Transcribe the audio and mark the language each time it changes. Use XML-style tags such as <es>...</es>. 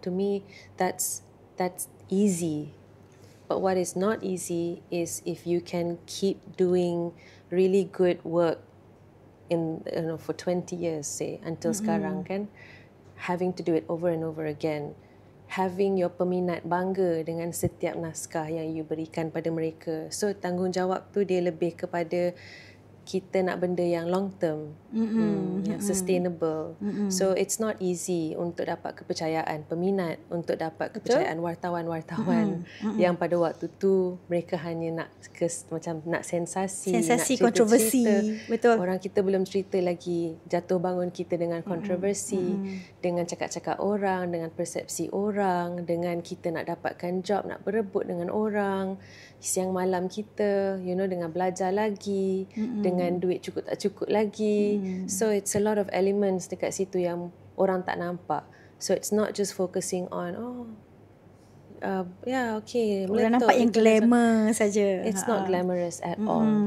<en>To me, that's easy. But what is not easy is if you can keep doing really good work for 20 years, say, until</en> <ms>sekarang kan.</ms> <en>Having to do it over and over again. Having your</en> <ms>peminat bangga dengan setiap naskah yang you berikan pada mereka. So tanggungjawab tu dia lebih kepada kita nak benda yang</ms> <en>long term,</en> <ms>yang sustainable.</ms> <en>So it's not easy</en> <ms>untuk dapat kepercayaan peminat, untuk dapat kepercayaan wartawan-wartawan yang pada waktu tu mereka hanya nak macam nak sensasi, nak kontroversi. Betul. Orang kita belum cerita lagi jatuh bangun kita dengan kontroversi, dengan cakap-cakap orang, dengan persepsi orang, dengan kita nak dapatkan job, nak berebut dengan orang, siang malam kita, dengan belajar lagi, dengan duit cukup tak cukup lagi.</ms> <en>So it's a lot of elements</en> <ms>dekat situ yang orang tak nampak.</ms> <en>So it's not just focusing on okay,</en> <ms>orang nampak yang glamour saja.</ms> <en>It's not glamorous at all.</en>